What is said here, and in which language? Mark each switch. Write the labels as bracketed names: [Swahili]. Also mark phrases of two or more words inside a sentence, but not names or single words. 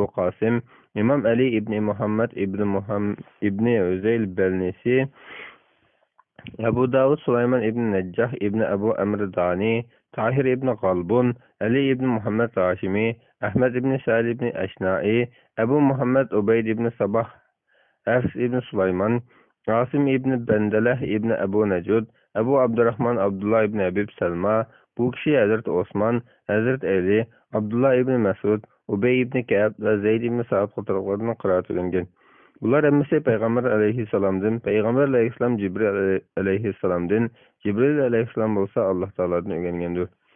[Uzbek] Qasim, Imam Ali ibn Muhammad ibn Uzayl Balnisi, Abu Dawud Sulayman ibn Najjah ibn Abu Amr Dani, Tahir ibn Qalbun, Ali ibn Muhammad Hashimi, Ahmad ibn Sa'id ibn Ashna'i, Abu Muhammad Ubayd ibn Sabah, Afs ibn Sulayman, Asim ibn Bandalah ibn Abu Najud, Abu Abdurrahman Abdullah ibn Habib Salma, bu kishi Hazrat Osman, Hazrat Ali, Abdullah ibn Masud, Ubay ibn Ka'b va Zayd ibn Sa'd qatorliqlardan qiroat o'rgangan. Bular hammasi Payg'ambar alayhissalomdan, Payg'ambar alayhissalom Jibril alayhissalomdan, Jibril alayhissalom bo'lsa Alloh taolodan o'rgangandir.